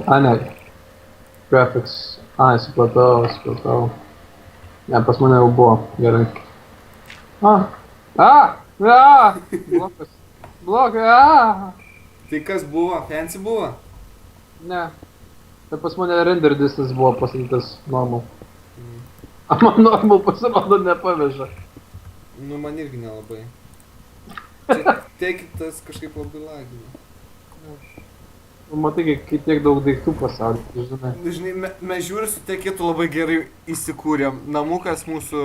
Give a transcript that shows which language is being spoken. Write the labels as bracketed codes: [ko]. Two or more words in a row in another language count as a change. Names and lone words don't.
[lt] A, ne. Graphics. A, supratau. Ne, pas mane jau buvo. Gerai. Blokas. Tai kas buvo? Fancy buvo? Ne. Tai pas mane [en] render distance [lt] buvo pasakytas normal. A man normal pasirodo nepaveža. Nu, man irgi nelabai. Čia tekitas kažkaip labai lagina. Matai, kai tiek daug daiktų pasaulyje, tai žinai. Žinai, mes žiūri su tekitu labai gerai įsikūrėm. Namukas mūsų...